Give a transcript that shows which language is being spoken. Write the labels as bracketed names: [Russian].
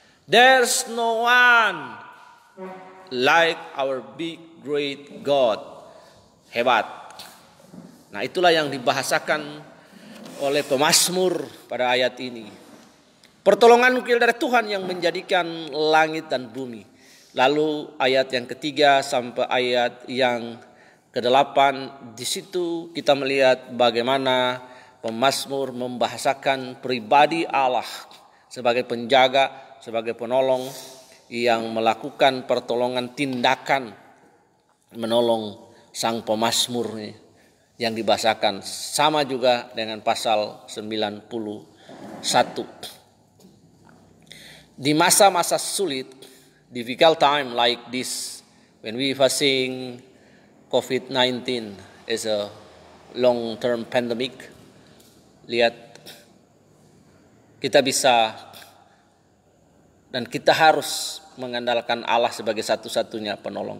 [English] There's no one like our big great God. [Indonesian] Hebat. Nah itulah yang dibahasakan oleh pemazmur pada ayat ini. Pertolongan nukil dari Tuhan yang menjadikan langit dan bumi. Lalu ayat yang ketiga sampai ayat yang ke-8, di situ kita melihat bagaimana pemazmur membahasakan pribadi Allah sebagai penjaga, sebagai penolong yang melakukan pertolongan, tindakan menolong sang pemazmur yang dibahasakan. Sama juga dengan pasal 91. Di masa-masa sulit, [English] difficult time like this, when we facing COVID-19 as a long-term pandemic, [Indonesian] lihat kita bisa Dan kita harus mengandalkan Allah sebagai satu-satunya penolong.